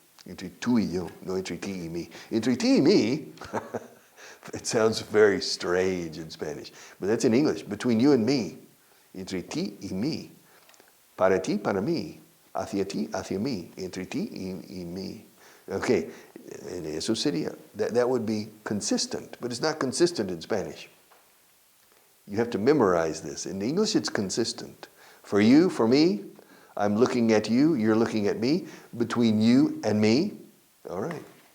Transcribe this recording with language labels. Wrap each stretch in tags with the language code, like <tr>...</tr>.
<es>Entre tú y yo, no entre ti y mí. Entre ti y mí,</es> <en>it sounds very strange in Spanish, but that's in English. Between you and me,</en> <es>entre ti y mí, para ti, para mí, hacia ti, hacia mí, entre ti y mí.</es> <en>Okay, and</en> <es>eso sería,</es> <en>that would be consistent, but it's not consistent in Spanish. You have to memorize this. In English, it's consistent. For you, for me, I'm looking at you, you're looking at me, between you and me. All right.</en>